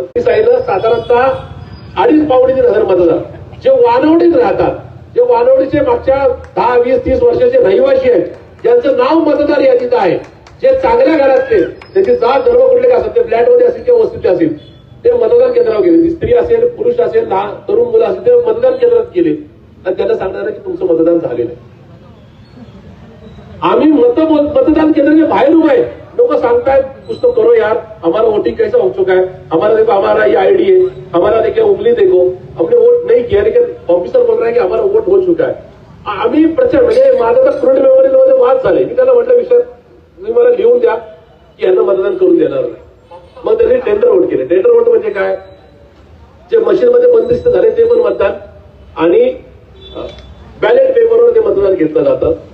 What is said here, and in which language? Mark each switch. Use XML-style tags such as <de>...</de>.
<mr>मी सांगितलं साधारणतः 2,500-3,000 मतदार जे वानवडीत राहतात, जे वानवडीचे मागच्या 10, 20, 30 वर्षाचे रहिवासी आहेत, ज्यांचं नाव मतदार यादीत आहे, जे चांगल्या घरातले, त्यांची जात धर्म कुठले का असेल, ते फ्लॅटमध्ये असतील किंवा वस्तीतले असतील, ते मतदान केंद्रावर गेले. स्त्री असेल, पुरुष असेल, तरुण मुलं असेल, ते मतदान केंद्रात गेले आणि त्यांना सांगणार आहे की तुमचं मतदान झालेलं आहे. आम्ही मतदान केंद्राच्या बाहेर उभे आहे. लोक सांगतायत</mr> <hi>कुछ तो करो यार, हमारा वोटिंग कैसा हो चुका है, हमारा देखो हमारा ये आईडी है, हमारा देखो उंगली देखो, हमने वोट नहीं किया, लेकिन ऑफिसर बोल रहा है की हमारा वोट हो चुका है.</hi> <mr>आम्ही प्रचंड म्हणजे माझा तर क्रूड मेमोरीमध्ये वाद झाले. मी त्यांना म्हटलं विषय तुम्ही मला लिहून द्या की यांना मतदान करून देणार नाही. मग त्यांनी टेंडर वोट केले. टेंडर वोट म्हणजे काय, जे मशीनमध्ये बंदिस्त झाले ते पण मतदान आणि बॅलेट पेपरवर ते मतदान घेतलं जातं.</mr>